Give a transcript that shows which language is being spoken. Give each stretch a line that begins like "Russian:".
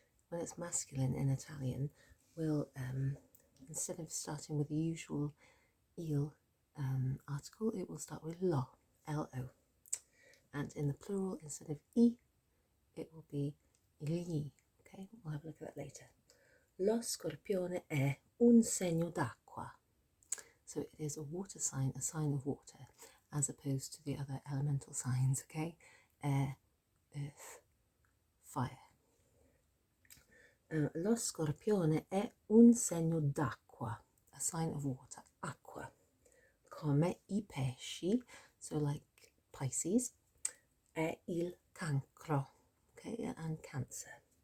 English: When it's masculine in Italian, will instead of starting with the usual il article, it will start with lo, L-O. And in the plural, instead of I, it will be gli. Okay, we'll have a look at that later.
Italian: Lo Scorpione è un segno d'acqua.
English: So it is a water sign, a sign of water, as opposed to the other elemental signs, okay? Air, earth, fire.
Italian: Lo Scorpione è un segno d'acqua,
English: a sign of water,
Italian: acqua. Come I pesci,
English: so like Pisces,
Italian: è il cancro,
English: okay, and Cancer.